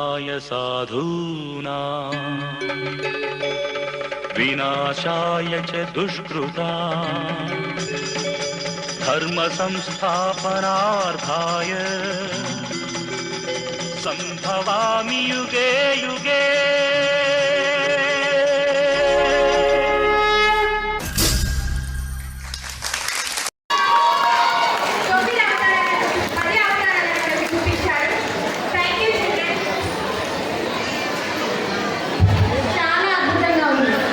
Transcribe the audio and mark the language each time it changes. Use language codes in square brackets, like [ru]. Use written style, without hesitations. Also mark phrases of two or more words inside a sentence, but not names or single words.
[sa] साधूनां विनाशाय च दुष्कृतां धर्म संस्थापनार्थाय संभवामि युगे युगे। [te] తొమ్మిది అవతారాలను 10 అవతారాలను మనకు చూపించాడు. [en] thank you children. [te] చాలా అద్భుతంగా ఉంది.